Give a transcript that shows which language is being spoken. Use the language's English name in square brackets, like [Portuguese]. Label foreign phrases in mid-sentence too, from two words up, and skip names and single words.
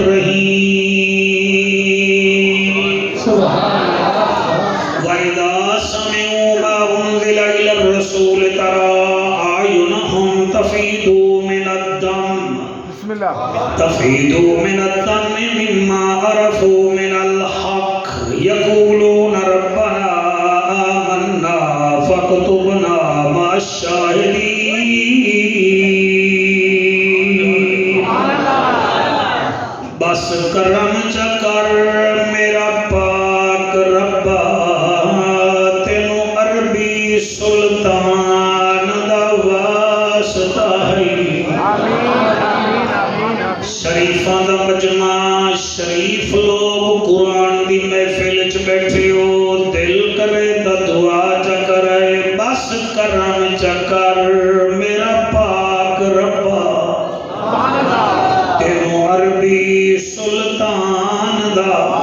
[Arabic] الرحيم وإذا سمعوا ما أنزل إلى الرسول ترى أعينهم تفيض من الدم مما عرفوا من الحق يقولون ربنا آمنا فاكتبنا مع [Punjabi] الشاهدين بس کرم چکر میرا پاک ربا تینو عربی سلطان دا واسطہ ہے شریفاں دا مجمع شریف لوگ قرآن دی محفل چ بیٹھے ہو دل کرے تا دعا چا کرے بس کرم چکر میرا پاک ربا تینو عربی سلطان دا